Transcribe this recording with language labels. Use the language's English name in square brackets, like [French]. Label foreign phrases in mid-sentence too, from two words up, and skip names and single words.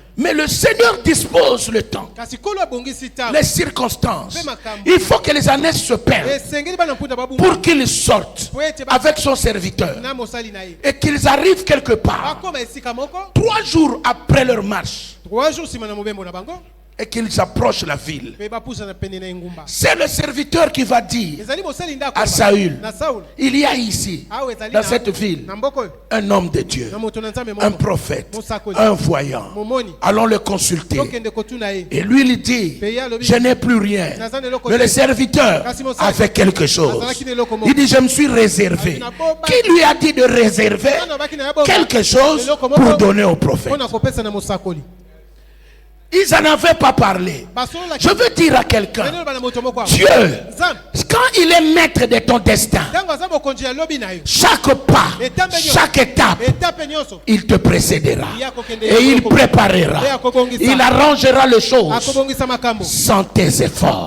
[French] Mais le Seigneur dispose le temps, [Lingala] kasi kolo abongisi ntango [French] les circonstances. Il faut que les années se perdent [Lingala] esengeli bana mpunda babunga [French] pour qu'ils sortent [Lingala] po ete [French] avec son serviteur [Lingala] na mosali na ye [French] et qu'ils arrivent quelque part [Lingala] bakoma esika moko [French] 3 jours après leur marche [Lingala] 3 jours nsima na mobembo na bango [French] et qu'ils approchent la ville. [Lingala] mpe bapusana pene na engumba. [French] C'est le serviteur qui va dire [Lingala] ezali mosali nde [French] à [Lingala] akoba [French] Saül, [Lingala] na Saul [French] il y a ici, [Lingala] awa ezali [French] dans cette ville, [Lingala] na mboka oyo [French] un homme de Dieu, [Lingala] na moto na nzambe [French] un [Lingala] moko [French] prophète, [Lingala] mosakoli [French] un voyant. [Lingala] momoni [French] Allons le consulter. [Lingala] tokende kotuna ye. [French] Et lui, il dit, je n'ai plus rien. Mais le serviteur a fait quelque chose. Il dit, je me suis réservé. Qui lui a dit de réserver quelque chose pour donner au prophète? [Lingala] mpona kopesa na mosakoli. [French] Ils n'en avaient pas parlé. Je veux dire à quelqu'un, Dieu, quand il est maître de ton destin, chaque pas, chaque étape, il te précédera et il préparera, il arrangera les choses sans tes efforts.